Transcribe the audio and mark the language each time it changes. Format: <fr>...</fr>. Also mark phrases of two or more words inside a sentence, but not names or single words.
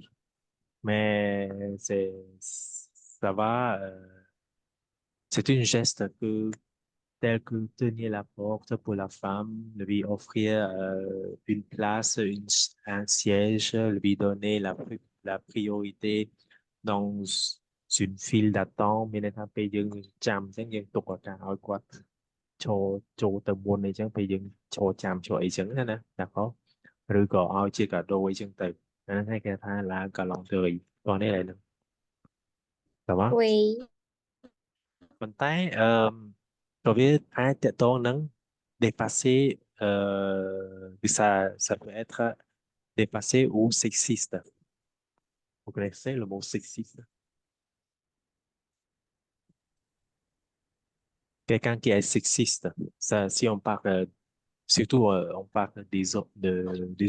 <fr>Mais ça va, c'est une geste tel que tenir la porte pour la femme, lui offrir une place, un siège, lui donner la priorité dans une file d'attente</fr> <km>មានន័យថាពេលយើងចាំអញ្ចឹងយើងទុកឱកាសឲ្យគាត់ចូលទៅមុនអីចឹងពេលយើងឈរចាំឈរអីចឹងណាd'accord ឬក៏ឲ្យជាកាដូអីចឹងទៅអាហ្នឹងគេថា</km> <fr>la galanterie</fr> <km>តោះនេះឡើយហ្នឹងតើមក</km> <fr>Oui.</fr> <km>ប៉ុន្តែក៏វាអាចតកតងនឹង</km> <fr>dépasser que ça peut être dépassé ou sexiste. Vous connaissez le mot sexiste? Quelqu'un qui est sexiste, ça, si on parle, surtout on parle des hommes.</fr>